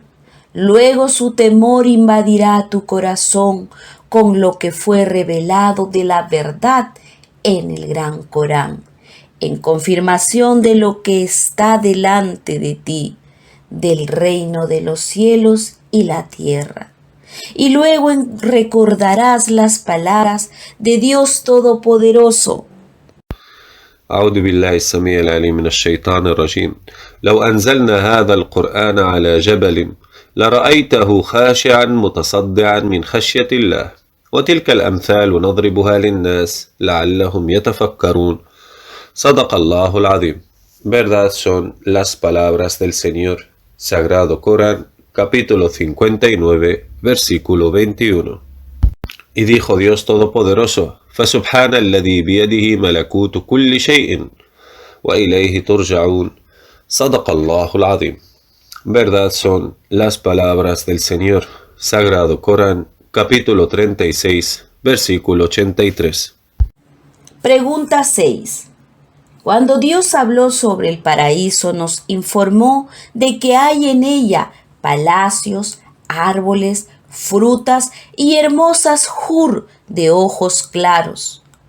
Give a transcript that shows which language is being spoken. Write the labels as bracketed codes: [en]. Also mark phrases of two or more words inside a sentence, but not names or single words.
[es] Luego su temor invadirá tu corazón con lo que fue revelado de la verdad en el Gran Corán, en confirmación de lo que está delante de ti, del reino de los cielos y la tierra. Y luego recordarás las palabras de Dios Todopoderoso. [ar] أعوذ بالله السميع العليم من الشيطان الرجيم. لو أنزلنا هذا القرآن على جبل لرأيته خاشعا متصدعا من خشية الله وتلك الأمثال نضربها للناس لعلهم يتفكرون صدق الله العظيم. [es] Verdad son las palabras del Señor. Sagrado Corán, capítulo 59, versículo 21. Y dijo Dios Todopoderoso: [ar] فسبحان الذي بيده ملكوت كل شيء وإليه ترجعون صدق الله العظيم. [es] Verdad son las palabras del Señor. Sagrado Corán, capítulo 36, versículo 83. Pregunta 6. Cuando Dios habló sobre el paraíso, nos informó de que hay en ella palacios, árboles, frutas y hermosas hur de ojos claros.